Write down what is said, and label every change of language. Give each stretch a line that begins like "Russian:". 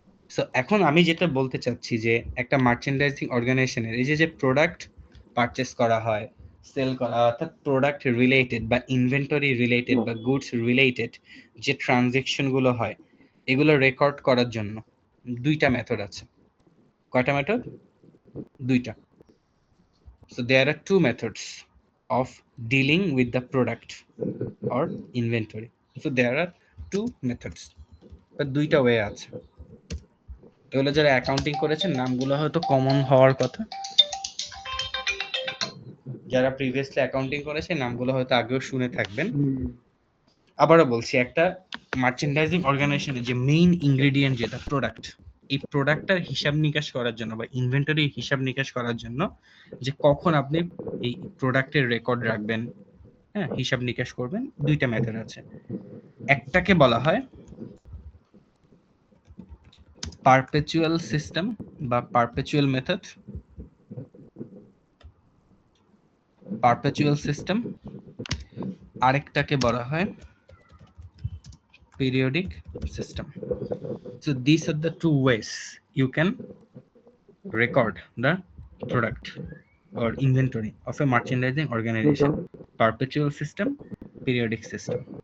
Bangla: So এখন আমি যেটা বলতে চাচ্ছি যে একটা মার্চেন্ডাইজিং অর্গানাইজেশনের এই যে প্রোডাক্ট পারচেস করা হয়, সেল করা, অর্থাৎ প্রোডাক্ট রিলেটেড বা ইনভেন্টরি রিলেটেড বা গুডস রিলেটেড যে ট্রানজেকশন গুলো হয়, এগুলো রেকর্ড করার জন্য দুইটা মেথড আছে। কয়টা মেথড? দুইটা।
English: So there are two methods of dealing with the product or inventory. So there are two methods, but
Bangla: দুইটা ওয়ে আছে। এগুলো যারা অ্যাকাউন্টিং করেছেন নামগুলো হয়তো কমন হওয়ার কথা, যারা প্রিভিয়াসলি অ্যাকাউন্টিং করেছে নামগুলো হয়তো আগেও শুনে থাকবেন। আবারও বলছি, একটা মার্চেন্ডাইজিং অর্গানাইজেশনের যে মেইন ইনগ্রেডিয়েন্ট যেটা প্রোডাক্ট, এই প্রোডাক্টটার হিসাব নিকাশ করার জন্য বা ইনভেন্টরি হিসাব নিকাশ করার জন্য যে কখন আপনি এই প্রোডাক্টের রেকর্ড রাখবেন, হ্যাঁ, হিসাব নিকাশ করবেন, দুইটা মেথড আছে। একটাকে বলা হয় পারপেচুয়াল সিস্টেম বা পারপেচুয়াল মেথড, পারপেচুয়াল সিস্টেম। আরেকটাকে বলা হয় periodic system.
English: So these are the two ways you can record the product or inventory of a merchandising organization: perpetual system, periodic system.